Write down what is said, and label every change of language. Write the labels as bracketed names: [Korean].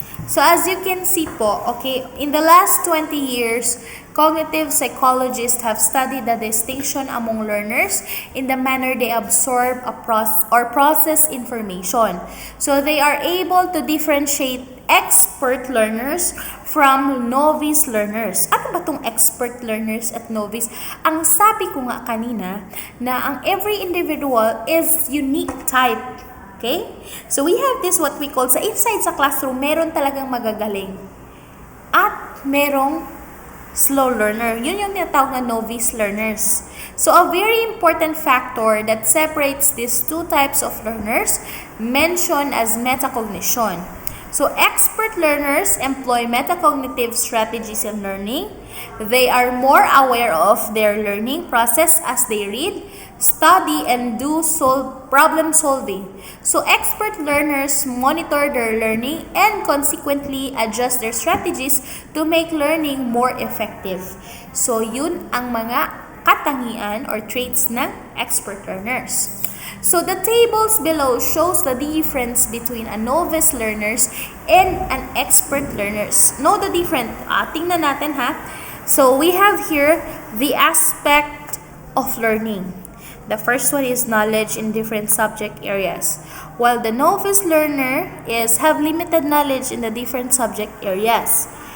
[English] So as you can see po, okay, in the last 20 years, cognitive psychologists have studied the distinction among learners in the manner they absorb or process information. So they are able to differentiate expert learners from novice learners. [Filipino] Ano ba tong expert learners at novice? Ang sabi ko nga kanina na ang every individual is unique type. [English] Okay? So we have this what we call sa inside sa classroom, [Filipino] meron talagang magagaling. At merong slow learner. Yun yung tinatawag na novice learners. [English] So a very important factor that separates these two types of learners mentioned as metacognition. So expert learners employ metacognitive strategies in learning. They are more aware of their learning process as they read, study, and do problem solving. So expert learners monitor their learning and consequently adjust their strategies to make learning more effective. [Filipino] So yun ang mga katangian or traits ng expert learners. [English] So the tables below shows the difference between a novice learners and an expert learners. Know the difference. [Filipino] Tingnan natin ha. [English] So we have here the aspect of learning. The first one is knowledge in different subject areas, while the novice learner have limited knowledge in the different subject areas.